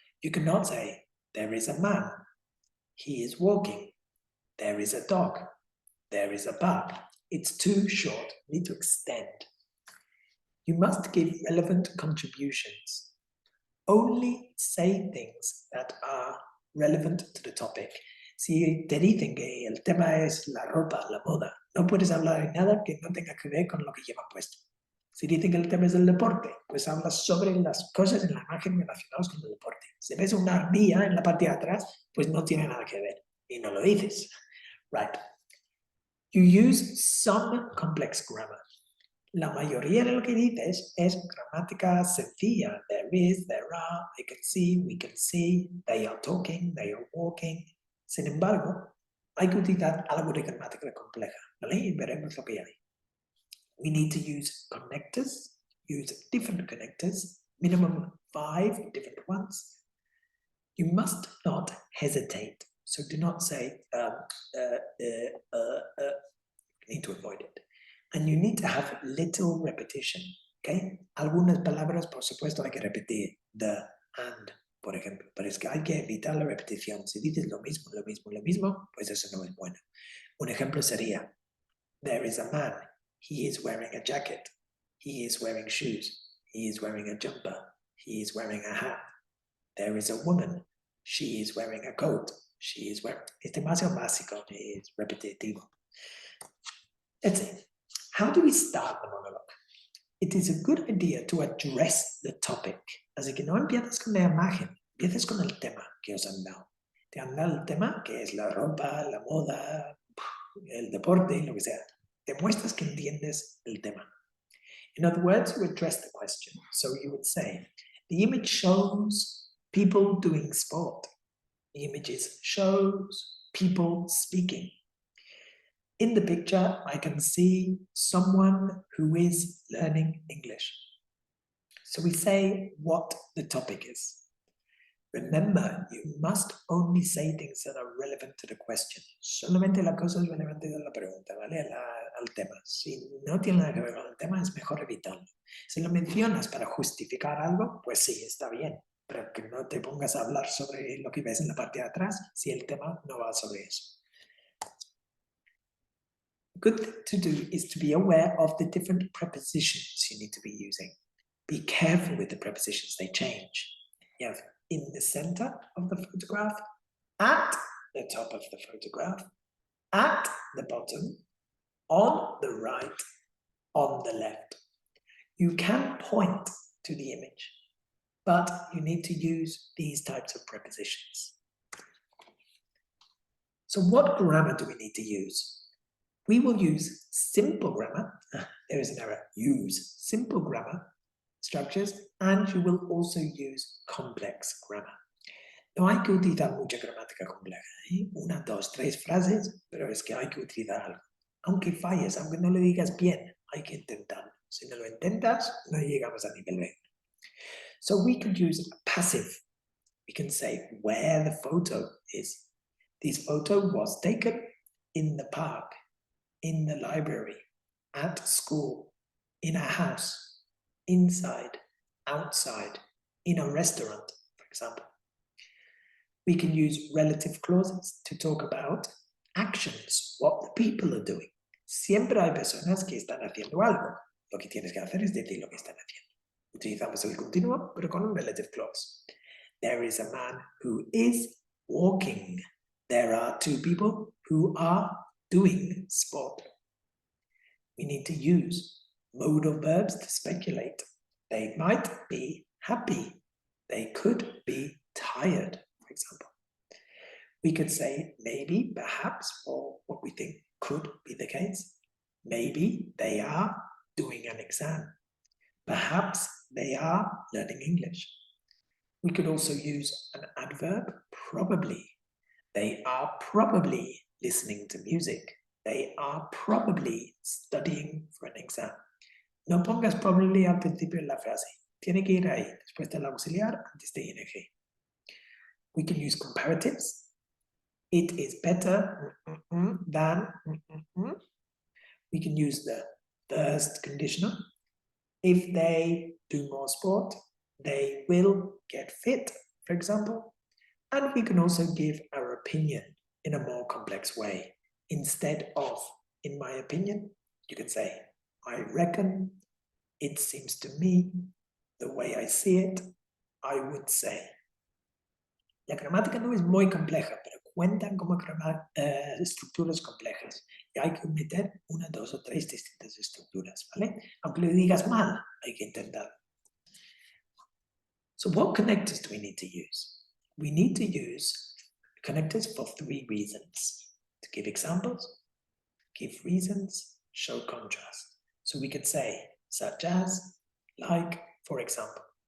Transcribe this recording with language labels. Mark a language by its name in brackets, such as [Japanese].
[English] You cannot say, there is a man, he is walking, there is a dog, there is a bug. It's too short, you need to extend. You must give relevant contributions. Only say things that are relevant to the topic. [Spanish] Si te dicen que el tema es la ropa, la moda, no puedes hablar de nada que no tenga que ver con lo que llevan puesto. Si dicen que el tema es el deporte, pues hablas sobre las cosas en la imagen relacionadas con el deporte. Si ves una ardilla en la parte de atrás, pues no tiene nada que ver y no lo dices. [English] Right. You use some complex grammar. [Spanish] La mayoría de lo que dices es gramática sencilla. [English] There is, there are, I can see, we can see, they are talking, they are walking. [Spanish] Sin embargo, hay que utilizar algo de gramática compleja, ¿vale? Y veremos lo que hay. [English] We need to use connectors, use different connectors, minimum 5 different ones. You must not hesitate. So do not say, you need to avoid it. And you need to have little repetition, ¿ok? [Spanish] Algunas palabras, por supuesto, hay que repetir. [English] The, and, [Spanish] por ejemplo. Pero es que hay que evitar la repetición. Si dices lo mismo, lo mismo, lo mismo, pues eso no es bueno. Un ejemplo sería, [English] there is a man. He is wearing a jacket. He is wearing shoes. He is wearing a jumper. He is wearing a hat. There is a woman. She is wearing a coat. She is wearing... [Spanish] Es demasiado básico, es repetitivo. [English] That's it. How do we start the monologue? It is a good idea to address the topic. [Spanish] Así que no empiezas con la imagen, empieces con el tema que os han dado. te han dado el tema, que es la ropa, la moda, el deporte, lo que sea. Demuestras que entiendes el tema. [English] In other words, you address the question. So you would say, the image shows people doing sport. The images shows people speaking. In the picture, I can see someone who is learning English. So we say what the topic is. Remember, you must only say things that are relevant to the question. [Spanish] Solamente la cosa es relevante de la pregunta, ¿vale? Al tema. Si no tiene nada que ver con el tema, es mejor evitarlo. Si lo mencionas para justificar algo, pues sí, está bien. Pero que no te pongas a hablar sobre lo que ves en la parte de atrás si el tema no va sobre eso. [English] Good thing to do is to be aware of the different prepositions you need to be using. Be careful with the prepositions, they change. You have in the center of the photograph, at the top of the photograph, at the bottom, on the right, on the left. You can point to the image, but you need to use these types of prepositions. So what grammar do we need to use? We will use simple grammar. There is an error. Use simple grammar structures, and you will also use complex grammar. [Spanish] No hay que utilizar mucha gramática compleja, ¿eh? 1, 2, 3 frases, pero es que hay que utilizar algo. Aunque falles, aunque no lo digas bien, hay que intentarlo. Si no lo intentas, no llegamos a nivel 20. [English] So we could use a passive. We can say where the photo is. This photo was taken in the park, in the library, at school, in a house, inside, outside, in a restaurant, for example. We can use relative clauses to talk about actions, what the people are doing. [Spanish] Siempre hay personas que están haciendo algo. Lo que tienes que hacer es decir lo que están haciendo. Utilizamos el continuo, pero con un relative clause. [English] There is a man who is walking. There are 2 people who are doing sport. We need to use modal verbs to speculate. They might be happy. They could be tired, for example. We could say maybe, perhaps, or what we think could be the case. Maybe they are doing an exam. Perhaps they are learning English. We could also use an adverb, probably. They are probably listening to music. They are probably studying for an exam. [Spanish] No pongas probably al principio en la frase. Tiene que ir ahí, después del auxiliar, antes de ing. [English] We can use comparatives. It is better than. We can use the first conditional. If they do more sport, they will get fit, for example. And we can also give our opinion in a more complex way. Instead of, in my opinion, you can say, I reckon, it seems to me, the way I see it, I would say. [Spanish] La gramática no es muy compleja, pero cuentan como estructuras complejas. Y hay que meter 1, 2 o 3 distintas estructuras, ¿vale? Aunque lo digas mal, hay que intentarlo. [English] So what connectors do we need to use? We need to use connectors for 3 reasons. To give examples, give reasons, show contrast. So we could say, such as, like, for example.